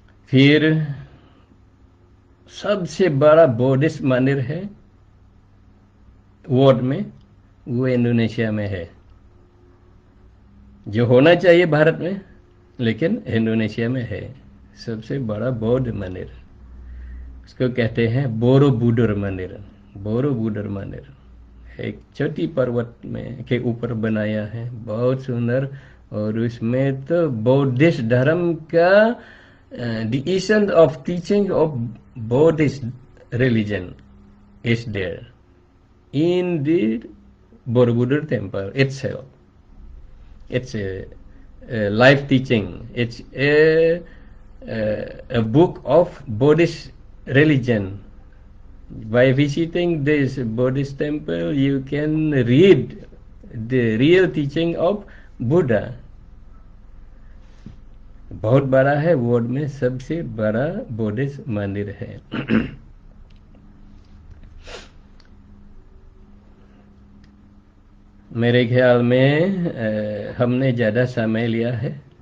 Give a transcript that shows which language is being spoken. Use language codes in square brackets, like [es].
[hi] फिर सबसे बड़ा बुद्धिस्ट मंदिर है वर्ल्ड में, वो इंडोनेशिया में है, जो होना चाहिए भारत में, लेकिन इंडोनेशिया में है सबसे बड़ा बौद्ध मंदिर। उसको कहते हैं बोरोबुदुर मंदिर। बोरोबुदुर मंदिर एक छोटी पर्वत में के ऊपर बनाया है, बहुत सुंदर। और उसमें तो बौद्धिस्ट धर्म का [en] the essence of teaching of Buddhist religion is there in the Borobudur temple itself. It's a life teaching. It's a book of Buddhist religion. By visiting this Buddhist temple, you can read the real teaching of Buddha. [hi] बहुत बड़ा है, world में सबसे बड़ा Buddhist मंदिर है। मेरे ख्याल में हमने ज़्यादा समय लिया है,